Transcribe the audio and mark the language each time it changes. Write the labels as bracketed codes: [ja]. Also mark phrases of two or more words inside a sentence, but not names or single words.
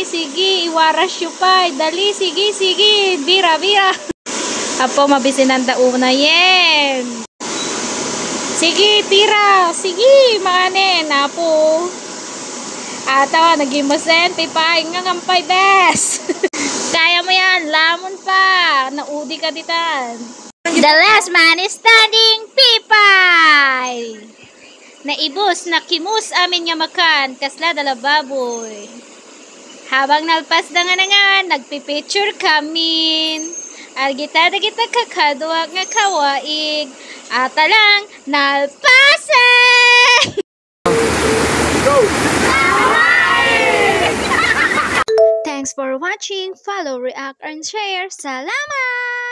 [ilo] Sige iwaras yu pa. Dali sige. Bira. Apo, mabisinan da una yen. Sige, tira. Sige, makanin. Apo. Atawa, nagimasen. Pipay nga ngampay, bes. [tl] Kaya mo yan. Lamon pa. [ilo] Naudi ka ditan. [en] The last man is standing. [ilo] Pipay. Naibos, nakimus amin nga makan. Kasla dala baboy. Habang nalpas da nga nagpipicture kamin. Kita kakadwa nga kawaig. Ata lang nalpasan! Go! [en] Thanks for watching. Follow, react, and share. [ilo] Salamat!